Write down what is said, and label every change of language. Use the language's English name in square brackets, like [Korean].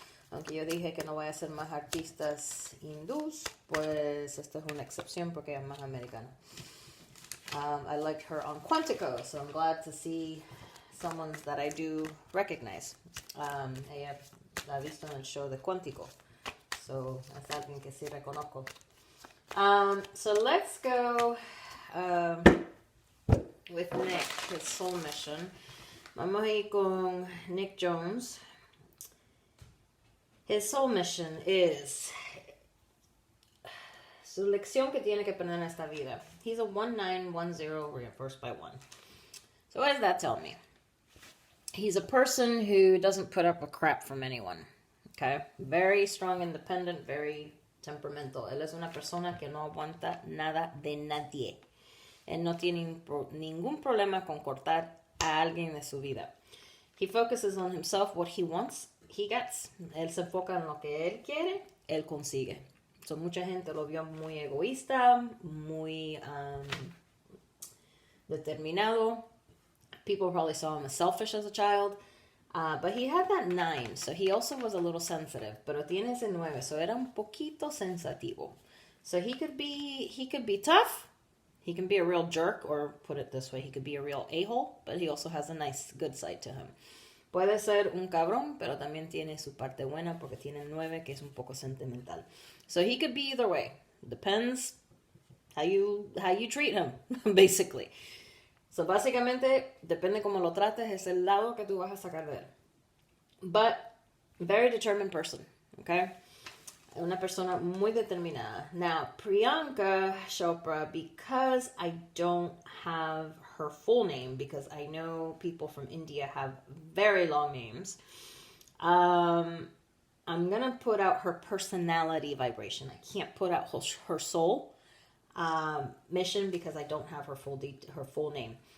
[Spanish] Aunque yo dije que no voy a hacer más artistas hindús, pues esta es una excepción porque ella es más americana. [English] I liked her on Quantico, so I'm glad to see someone that I do recognize. [Spanish] Ella la ha visto en el show de Quantico, so es alguien que sí reconozco. [English] So let's go with Nick, his soul mission. [Spanish] Vamos a ir con Nick Jones. [English] His soul mission is [Spanish] su lección que tiene que aprender en esta vida. [English] He's a 1910 reversed by 1. So what does that tell me? He's a person who doesn't put up a crap from anyone. Okay? Very strong, independent, very temperamental. [Spanish] Él es una persona que no aguanta nada de nadie. Él no tiene ningún problema con cortar a alguien de su vida. [English] He focuses on himself, what he wants, he gets. [Spanish] Él se enfoca en lo que él quiere, él consigue. So, mucha gente lo vio muy egoísta, muy determinado. [English] People probably saw him as selfish as a child. But he had that 9, so he also was a little sensitive. [Spanish] Pero tiene ese 9, so era un poquito sensativo. [English] So he could be tough. He can be a real jerk, or put it this way, he could be a real a-hole, but he also has a nice, good side to him. [Spanish] Puede ser un cabrón, pero también tiene su parte buena porque tiene el 9, que es un poco sentimental. [English] So he could be either way. Depends how you treat him, basically. [Spanish] So básicamente, depende cómo lo trates, es el lado que tú vas a sacar de él. [English] But, very determined person, okay? [Spanish] Una persona muy determinada. [English] Now, Priyanka Chopra, because I don't have her full name, because I know people from India have very long names, I'm going to put out her personality vibration. I can't put out her soul mission because I don't have her full name.